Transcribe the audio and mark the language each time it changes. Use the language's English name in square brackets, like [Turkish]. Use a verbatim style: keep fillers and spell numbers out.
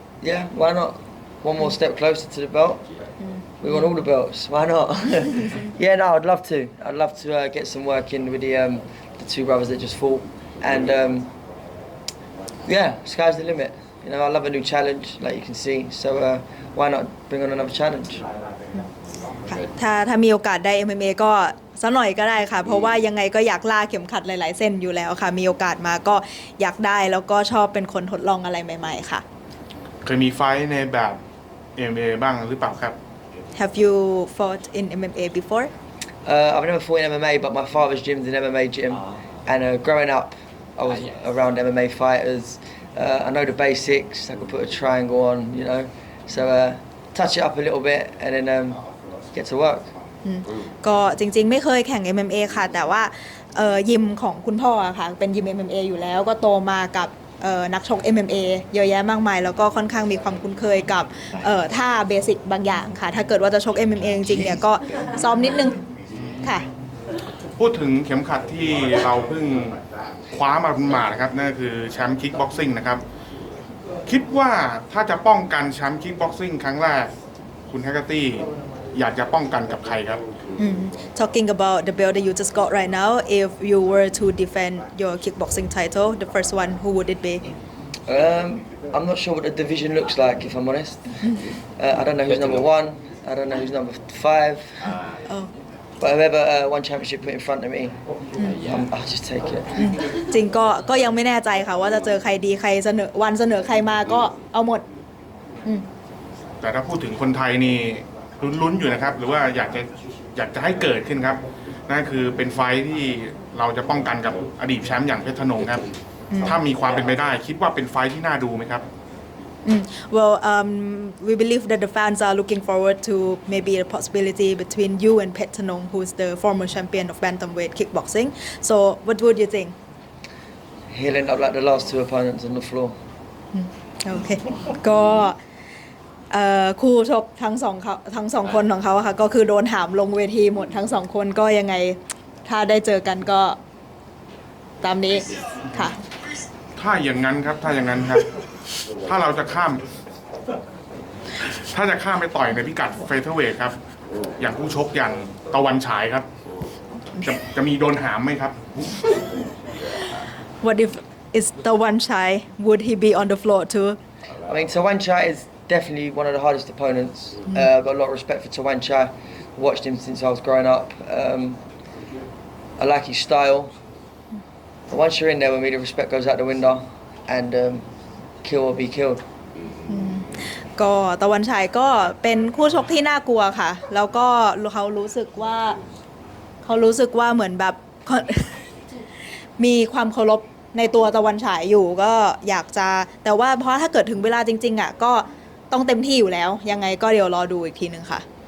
[English] yeah why not one more step closer to the belt we want all the belts why not yeah no I'd love to I'd love to uh, get some work in with the um the two brothers that just fought and um yeah sky's the limit you know I love a new challenge like you can see so uh, why not bring on another challenge [Thai] ถ้าถ้ามีโอกาสได้ เอ็ม เอ็ม เอ ก็สักหน่อยก็ได้ค่ะเพราะว่ายังไงก็อยากล่าเข็มขัดหลายๆเส้นอยู่แล้วค่ะมีโอกาสมาก็อยากได้แล้วก็ชอบเป็นคนทดลองอะไรใหม่ๆค่ะ เคยมีไฟท์ในแบบ เอ็ม เอ็ม เอ บ้างหรือเปล่าครับ [English] Have you fought in เอ็ม เอ็ม เอ before? Uh, I've never fought in M M A but my father's gym's an M M A gym and uh, growing up I was around M M A fighters. Uh, I know the basics. I could put a triangle on, you know. So uh, touch it up a little bit and then um, get to work. [Thai] ก็จริงๆไม่เคยแข่ง เอ็ม เอ็ม เอ ค่ะแต่ว่าเอ่อยิมของคุณพ่อค่ะเป็นยิม เอ็ม เอ็ม เอ อยู่แล้วก็โตมากับเอ่อนักชก เอ็ม เอ็ม เอ เยอะแยะมากมายแล้วก็ค่อนข้างมีความคุ้นเคยกับเอ่อท่าเบสิกบางอย่างค่ะถ้าเกิดว่าจะชก เอ็ม เอ็ม เอ จริงๆเนี่ยก็ซ้อมนิดนึงค่ะ พูดถึงเข็มขัดที่เราเพิ่งคว้ามาเป็นหมานะครับนั่นคือแชมป์คิกบ็อกซิ่งนะครับคิดว่าถ้าจะป้องกันแชมป์คิกบ็อกซิ่งครั้งแรกคุณแฮกเกอร์ตี้อยากจะป้องกันกับใครครับ [English] Talking about the belt that you just got right now if you were to defend your kickboxing title the first one who would it be um I'm not sure what the division looks like if I'm honest uh, I don't know who's number one I don't know who's number five oh. But whoever uh, one championship put in front of me, um, I'll just take it. [Thai] จริงก็ก็ยังไม่แน่ใจค่ะว่าจะเจอใครดีใครเสนอวันเสนอใครมาก็เอาหมด แต่ถ้าพูดถึงคนไทยนี่ลุ้นๆอยู่นะครับหรือว่าอยากจะอยากจะให้เกิดขึ้นครับนั่นคือเป็นไฟท์ที่เราจะป้องกันกับอดีตแชมป์อย่างเพชรธนงครับถ้ามีความเป็นไปได้คิดว่าเป็นไฟท์ที่น่าดูไหมครับ [English] Well, um, we believe that the fans are looking forward to maybe the possibility between you and Pet Tanong, who is the former champion of bantamweight kickboxing. So, what would you think? He'll end up like the last two opponents on the floor. Okay. [Thai] ก็เอ่อคู่ชกทั้งสองเขาทั้งสองคนของเขาค่ะก็คือโดนหามลงเวทีหมดทั้งสองคนก็ยังไงถ้าได้เจอกันก็ตามนี้ค่ะ ถ้าอย่างนั้นครับถ้าอย่างนั้นครับถ้าเราจะข้ามถ้าจะข้ามไปต่อยในพิกัดเฟเธอร์เวทครับอย่างผู้ชกอย่างตะวันฉายครับจะจะมีโดนหามไหมครับ [English] What if it's Tawan Chai would he be on the floor too I mean Tawan Chai is definitely one of the hardest opponents mm-hmm. uh, I've got a lot of respect for Tawan Chai watched him since I was growing up um, I like his style but once you're in there with me the respect goes out the window and um,kill or be killed [Thai] ก็ตะวันชัยก็เป็นคู่ชกที่น่ากลัวค่ะแล้วก็เขารู้สึกว่าเขารู้สึกว่าเหมือนแบบ มีความเคารพในตัวตะวันชัยอยู่ก็อยากจะแต่ว่าเพราะถ้าเกิดถึงเวลาจริงๆอ่ะก็ต้องเต็มที่อยู่แล้วยังไงก็เดี๋ยวรอดูอีกทีนึงค่ะ